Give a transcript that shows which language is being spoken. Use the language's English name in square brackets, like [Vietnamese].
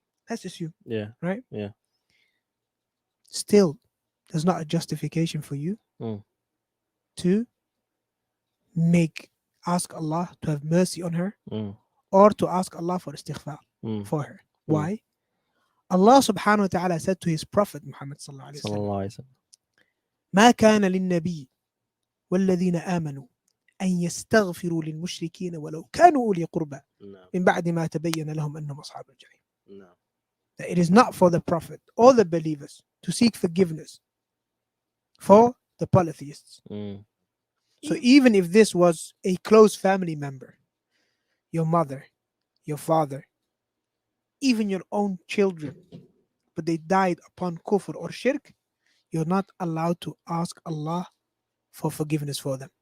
[English] Let's assume. Yeah. Right? Yeah. Still, there's not a justification for you to ask Allah to have mercy on her or to ask Allah for istighfar for her. Why? [Arabic] Allah subhanahu wa ta'ala said to his Prophet Muhammad sallallahu alayhi wa sallam, ما كان للنبي والذين آمنوا أن يستغفروا للمشركين ولو كانوا أولي قربى من بعد ما تبين لهم أنهم أصحاب الجحيم. [English] That it is not for the Prophet or the believers to seek forgiveness for the polytheists. So even if this was a close family member, your mother, your father, even your own children, but they died upon kufr or shirk, you're not allowed to ask Allah for forgiveness for them.